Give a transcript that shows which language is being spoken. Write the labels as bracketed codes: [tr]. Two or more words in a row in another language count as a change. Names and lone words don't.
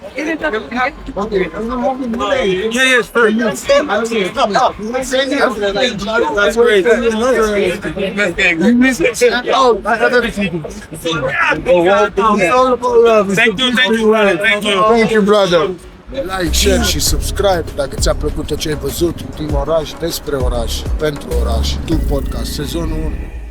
[en] Yeah, sure. That's great. Oh, I have everything. Thank you. Thank you, brother. Like, share [ro] și subscribe dacă ți-a plăcut tot ce ai văzut din oraș, despre oraș, pentru oraș, tu podcast, sezonul 1.